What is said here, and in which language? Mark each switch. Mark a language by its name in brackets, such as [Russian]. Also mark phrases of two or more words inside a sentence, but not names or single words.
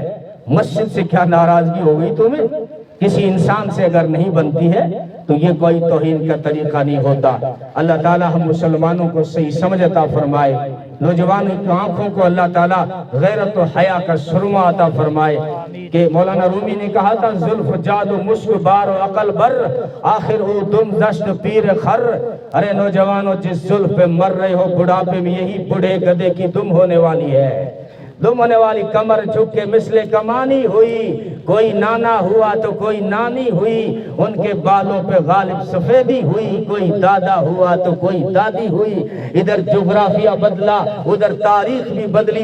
[Urdu] مسجد سے کیا ناراضگی ہو گئی تمہیں؟ کسی انسان سے اگر نہیں بنتی ہے تو یہ کوئی توہین کا طریقہ نہیں ہوتا. اللہ تعالیٰ ہم مسلمانوں کو صحیح سمجھ عطا فرمائے. نوجوانوں کی آنکھوں کو اللہ تعالیٰ غیرت و حیا کا سرما عطا فرمائے. کہ مولانا رومی نے کہا تھا, [Persian] زلف جاد و مشک بار و عقل بر, آخر او دم دشت پیر خر. [Urdu] ارے نوجوانوں, جس زلف پہ مر رہے ہو بڑھاپے میں یہی بڑھے گدے کی دم ہونے والی ہے. دم ہونے والی کمر جھک کے مثل کمانی ہوئی. کوئی نانا ہوا تو کوئی نانی ہوئی, ان کے بالوں پہ غالب سفیدی ہوئی. کوئی دادا ہوا تو کوئی دادی ہوئی. ادھر جغرافیہ بدلا, ادھر تاریخ بھی بدلی.